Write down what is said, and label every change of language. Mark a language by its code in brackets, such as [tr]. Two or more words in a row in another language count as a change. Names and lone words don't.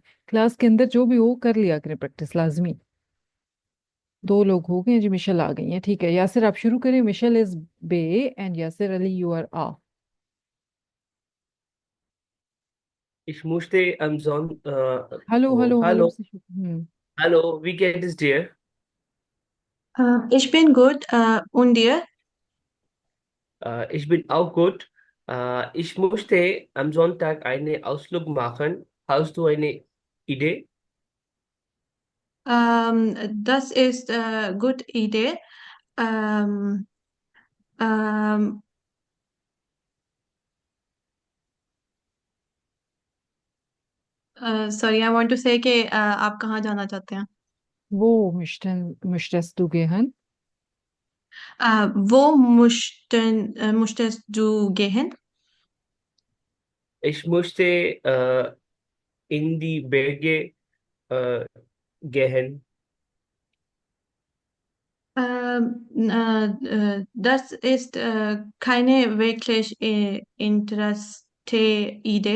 [ur] کلاس کے اندر جو بھی ہو کر لیا کریں پریکٹس لازمی۔ دو لوگ ہو گئے ہیں جی، مشل آ گئی ہیں، ٹھیک ہے. یاسر آپ شروع کریں. [en] Mishal is B and Yasir Ali you are A. [de] Ich musste am Sonntag, हेलो oh, hallo hallo hallo, से हम्म। hallo, wie geht es dir? Ich bin gut. Und dir? Ich bin auch gut. Ich musste am Sonntag einen Ausflug machen. Hast du eine Idee? Das ist gute Idee. Ähm, ähm, [en] sorry, I want to say [ur] کہ آپ کہاں جانا چاہتے ہیں? [de] वो möchtest du gehen? Wo möchtest du gehen? Ich musste in die Berge äh, gehen. Das ist keine wirklich interessante Idee.